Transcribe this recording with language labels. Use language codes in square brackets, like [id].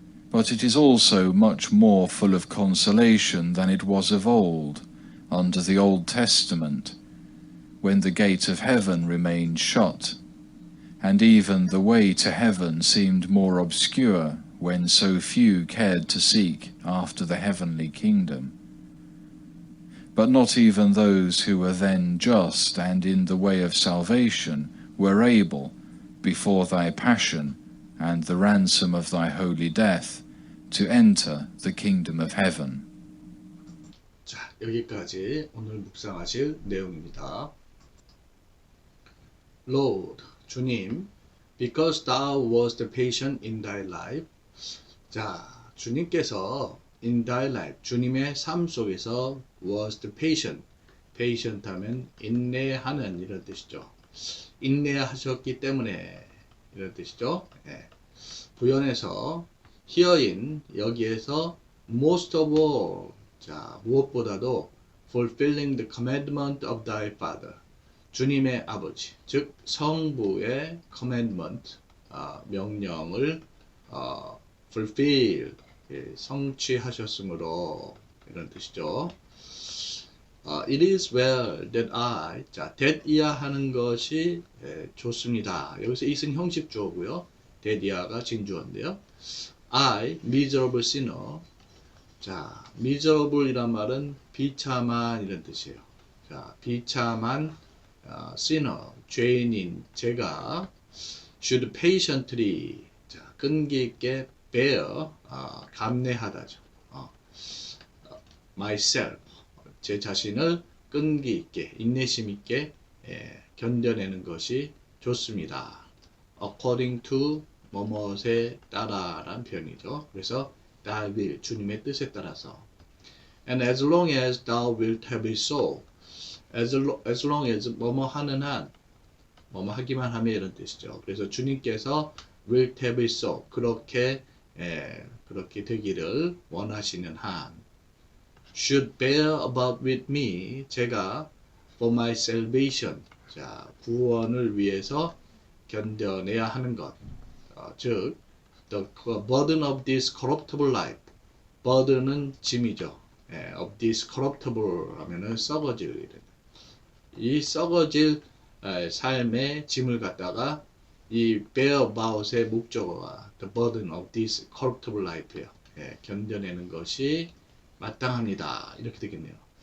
[en] But it is also much more full of consolation than it was of old, under the Old Testament, when the gate of heaven remained shut, and even the way to heaven seemed more obscure when so few cared to seek after the heavenly kingdom. But not even those who were then just and in the way of salvation were able, before thy passion and the ransom of thy holy death, to enter the kingdom of heaven. [ko] 자, 여기까지 오늘 묵상하실 내용입니다. [en] Lord, [ko] 주님, [en] because thou wast patient in thy life. [ko] 자, 주님께서 [en] in thy life, [ko] 주님의 삶 속에서 [en] was patient. [ko] patient 하면 인내하는 이런 뜻이죠. 인내하셨기 때문에 이런 뜻이죠. 예. 부연해서 [en] herein, [ko] 여기에서 [en] most of all, [ko] 자, 무엇보다도 [en] fulfilling the commandment of thy father. [ko] 주님의 아버지, 즉 성부의 commandment, 명령을 fulfill, 성취하셨으므로 이런 뜻이죠. [en] It is well that I, [ko] 자, that이야 하는 것이 좋습니다. 여기서 이승 형식 주어고요. that이야가 진주어인데요. [en] I, miserable sinner. [ko] 자, miserable 이란 말은 비참한 이런 뜻이에요. 자, 비참한 sinner, 죄인인 제가 [en] should patiently, [ko] 자, 끈기 있게 [en] bear, [ko] 감내하다죠. [en] myself, [ko] 제 자신을 끈기 있게, 인내심 있게 견뎌내는 것이 좋습니다. [en] according to [ko] 뭐뭐에 따라란 표현이죠. 그래서 [en] thy will, [ko] 주님의 뜻에 따라서. [en] And as long as thou wilt have it so. as long as [ko] 뭐뭐 하는 한, 뭐뭐 하기만 하면 이런 뜻이죠. 그래서 주님께서 [en] will have it so, [ko] 그렇게 되기를 원하시는 한, [en] should bear about with me, [ko] 제가 [en] for my salvation, [ko] 자, 구원을 위해서 견뎌내야 하는 것, 즉 [en] the burden of this corruptible life, [ko] burden은 짐이죠. [en] of this corruptible [ko] 하면은 썩어질, 이 썩어질 삶의 짐을 갖다가 이 [en] bear about [ko] 의 목적어가 [en] the burden of this corruptible life [ko] 예요. 견뎌내는 것이 마땅합니다. 이렇게 되겠네요.